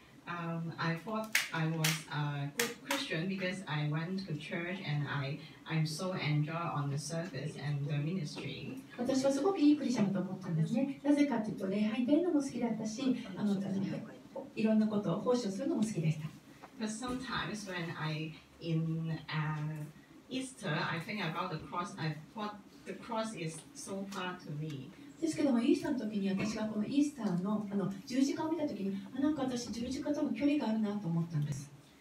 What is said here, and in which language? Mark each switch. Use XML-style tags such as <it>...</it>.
<en>I thought I was a good Christian because I went to church and I'm so enjoy on the service and the ministry.</en> <ja>私はすごくいいクリスチャンだと思ったんですね。なぜかというと、礼拝に出るのも好きだったし、いろんなことを奉仕をするのも好きでした。</ja> <en>But sometimes when in Easter, I think about the cross. I thought the cross is so far to me.</en> <ja>ですけども、イースターの時に私がこのイースターの十字架を見た時に、なんか私十字架との距離があるなと思ったんです。</ja>